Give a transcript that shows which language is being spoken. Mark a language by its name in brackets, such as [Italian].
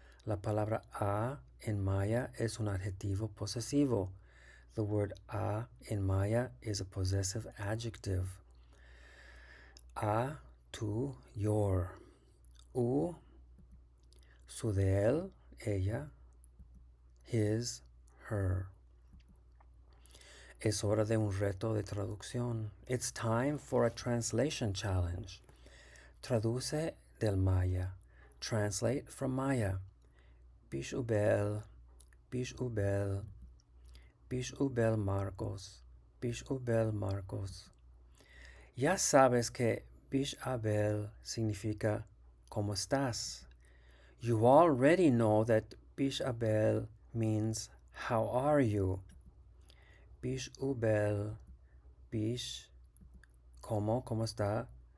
[Spanish] La palabra a en maya es un adjetivo posesivo. [English] The word a in maya is a possessive adjective. [Spanish] A, tú, your. U, su de él, ella. [English] His, her. [Spanish] Es hora de un reto de traducción. [English] It's time for a translation challenge. [Spanish] Traduce del maya. [English] Translate from maya. [Yucateco] Bish ubel, bish ubel, bish ubel Marcos, bish ubel Marcos. [Spanish] Ya sabes que bish abel significa ¿cómo estás? [English] You already know that bish abel means how are you? [Yucateco] Bish ubel, bish, [Spanish] ¿cómo está?